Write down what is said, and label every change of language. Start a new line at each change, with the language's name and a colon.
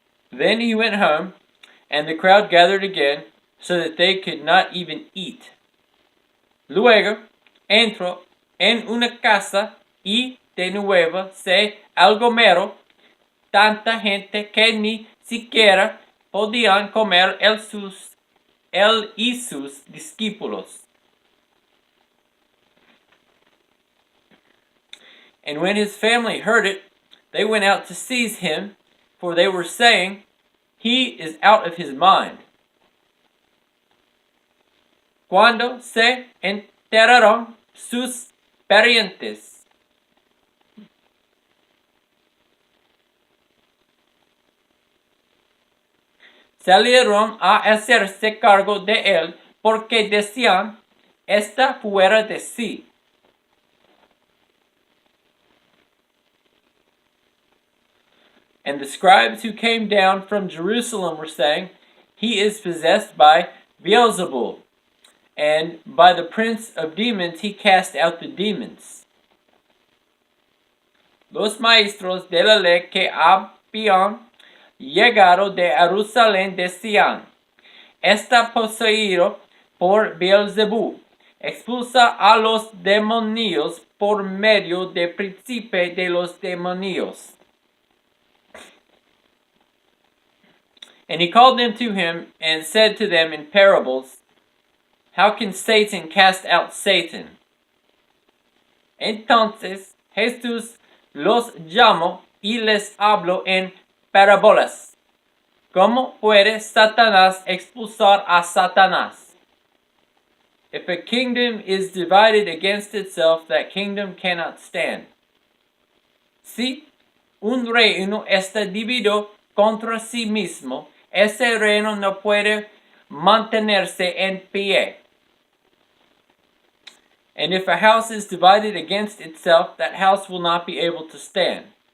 English: Then he went home, and the crowd gathered again, so that they could not even eat.
Spanish: Luego entró en una casa y de nuevo se aglomeró tanta gente que ni siquiera podían comer él y sus discípulos.
English: And when his family heard it, they went out to seize him, for they were saying, "He is out of his mind."
Spanish: Cuando se enteraron sus parientes, salieron a hacerse cargo de él, porque decían, está fuera de sí.
English: And the scribes who came down from Jerusalem were saying, he is possessed by Beelzebul, and by the prince of demons he cast out the demons.
Spanish: Los maestros de la ley que habían llegado de Jerusalén decían, está poseído por Beelzebul, expulsa a los demonios por medio del príncipe de los demonios.
English: And he called them to him and said to them in parables, how can Satan cast out Satan?
Spanish: Entonces Jesús los llamó y les habló en parábolas. ¿Cómo puede Satanás expulsar a Satanás?
English: If a kingdom is divided against itself, that kingdom cannot stand.
Spanish: Si un reino está dividido contra sí mismo, ese reino no puede mantenerse en pie.
English: And if a house is divided against itself, that house will not be able to stand.